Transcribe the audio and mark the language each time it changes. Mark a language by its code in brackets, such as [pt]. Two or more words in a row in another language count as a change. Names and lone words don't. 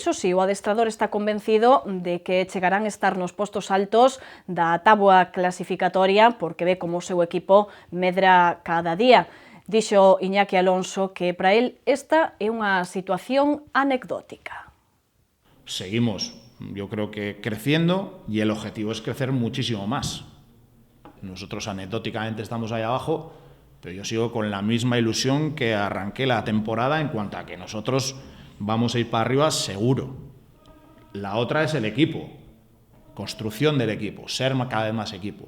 [gl] Iso si, o adestrador está convencido de que chegarán a estar nos postos altos da táboa clasificatoria, porque ve como o seu equipo medra cada día. Dixo Iñaki Alonso que para él esta é unha situación anecdótica. [es] Seguimos, yo creo que creciendo y el objetivo es crecer muchísimo más. Nosotros anecdóticamente estamos ahí abajo, pero yo sigo con la misma ilusión que arranqué la temporada en cuanto a que nosotros vamos a ir para arriba seguro. La otra es el equipo, construcción del equipo, ser cada vez más equipo.